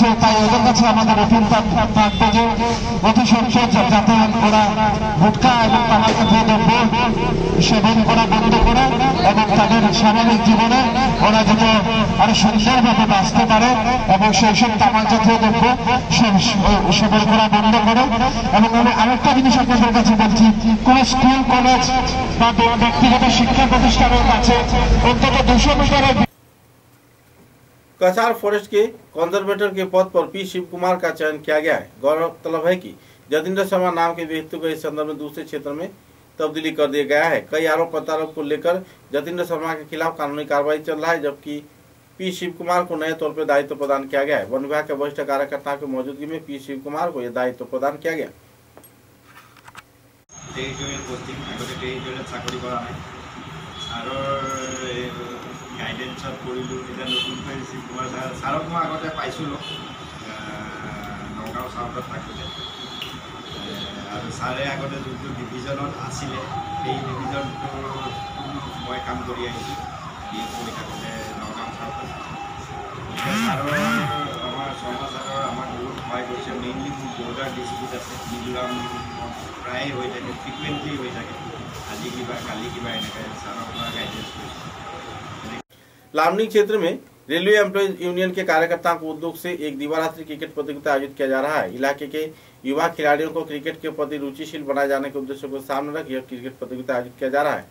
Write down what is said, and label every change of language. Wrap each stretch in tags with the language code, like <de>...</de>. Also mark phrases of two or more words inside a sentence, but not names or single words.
<bn>তাই ওদের কাছে আমাদের অপিল থাকবে যে অতি সত্ত্বর যাতে ওরা গুটখা এবং তামাক জাতীয় দ্রব্য সেবন করা বন্ধ করে এবং তাদের স্বাভাবিক জীবনে ওরা যাতে আরো সুন্দরভাবে বাঁচতে পারে এবং সেই সব তামাক জাতীয় দ্রব্য সেবন করা বন্ধ করে। এবং আমি আরেকটা জিনিস আপনাদের কাছে বলছি, কোন স্কুল কলেজ বা ব্যক্তিগত শিক্ষা প্রতিষ্ঠানের কাছে অন্তত 200 মিটারের</bn> <hi>कसार फॉरेस्ट के कंजर्वेटर के पद पर पी शिव कुमार का चयन किया गया है। गौरतलब है कि जतिंद्र शर्मा नाम के व्यक्ति को इस संदर्भ में दूसरे क्षेत्र में तब्दीली कर दिया गया है। कई आरोप प्रत्यारोप को लेकर जतिंद्र शर्मा के खिलाफ कानूनी कार्रवाई चल रहा है, जबकि पी शिव कुमार को नए तौर पर दायित्व प्रदान किया गया है। वन विभाग के वरिष्ठ कार्यकर्ताओं की मौजूदगी में पी शिव कुमार को यह दायित्व प्रदान किया गया।</hi> <as>গাইডেন্সত কৰিলোঁ। এতিয়া নতুনকৈ ৰিচিভ কুমাৰ ছাৰক মই আগতে পাইছিলোঁ নগাঁও চাউথত থাকোঁতে, আৰু ছাৰে আগতে যোনটো ডিভিজনত আছিলে সেই ডিভিজনটো মই কাম কৰি আহিছোঁ বি কৰি থাকোঁতে নগাঁও চাউথত। ছাৰৰ আমাৰ শৰ্মা ছাৰৰ আমাক বহুত সহায় কৰিছে। মেইনলি মোৰ</as> <en>border dispute</en> <as>আছে, মিজোৰাম প্ৰায়ে হৈ থাকে, ফ্ৰিকুৱেণ্টলি হৈ থাকে, আজি কিবা কালি কিবা এনেকৈ ছাৰৰ পৰা গাইডেন্স কৰিছে।</as> <hi>लामनी क्षेत्र में रेलवे एम्प्लॉयज यूनियन के कार्यकर्ताओं को उद्योग से एक दिवारात्रि क्रिकेट प्रतियोगिता आयोजित किया जा रहा है। इलाके के युवा खिलाड़ियों को क्रिकेट के प्रति रुचिशील बनाए जाने के उद्देश्य को सामने रख यह क्रिकेट प्रतियोगिता आयोजित किया जा रहा है।</hi>